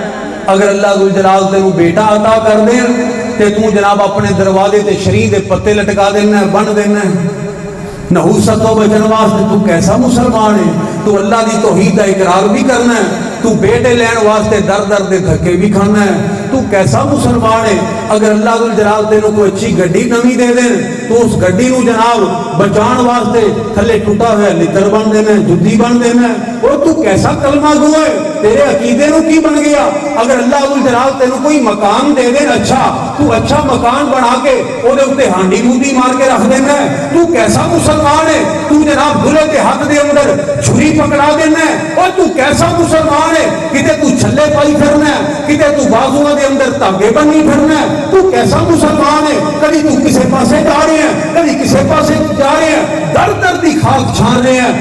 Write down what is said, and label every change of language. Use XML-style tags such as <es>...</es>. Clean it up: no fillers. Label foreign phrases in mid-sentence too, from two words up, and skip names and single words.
<pa>اگر اللہ ذو جلال تینوں بیٹا عطا کر دے تے تو جناب اپنے دروازے تے شریع دے پتے لٹکا دینا ہے، بن دینا ہے۔ نحوست تو بچن واسطے تو کیسا مسلمان ہے؟ تو اللہ دی توحید دا اقرار بھی کرنا ہے، تو بیٹے لین واسطے در در دے دھکے بھی کھانا ہے۔ تو کیسا مسلمان ہے؟ اگر اللہ ذو جلال تینوں کوئی اچھی گڈی نویں دے دیں تو اس گڈی نو جناب بچان واسطے تھلے ٹوٹا ہوا لتر بن دینا ہے، جدی بن دینا ہے۔ اور تو کیسا کلمہ گو ہے؟ تیرے عقیدے نو کی بن گیا؟ اگر اللہ ذو جلال تینوں کوئی مکان دے دے اچھا، تو اچھا مکان بنا کے او دے اوتے ہانڈی موندی مار کے رکھ دینا ہے۔ تو کیسا مسلمان ہے؟ تو جناب دلے کے ہاتھ دے اندر چھری پکڑا دینا ہے۔ اور تو کیسا مسلمان ہے؟ کتے تو چھلے پائی پھرنا ہے، کتے تو بازوؤں دے اندر تاگے بنی پھرنا ہے۔ تو کیسا مسلمان ہے؟ کبھی تو کسے پاسے جا رہے ہیں، کبھی کسے پاسے جا رہے ہیں، در در دی خاک چھان رہے ہیں۔</pa>